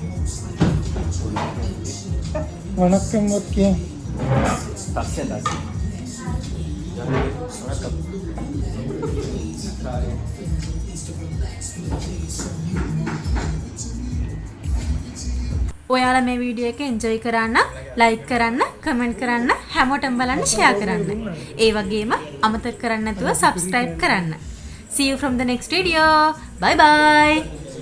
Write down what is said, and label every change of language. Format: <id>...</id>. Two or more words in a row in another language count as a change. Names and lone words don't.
<si>वनक्कम मत किया ඔයාලා මේ වීඩියෝ එක එන්ජොයි කරන්න, ලයික් කරන්න, කමෙන්ට් කරන්න, හැමෝටම බලන්න ෂෙයා කරන්න. ඒ වගේම අමතක කරන්න නැතුව subscribe කරන්න.</si> <en>See you from the next video. Bye bye.</en>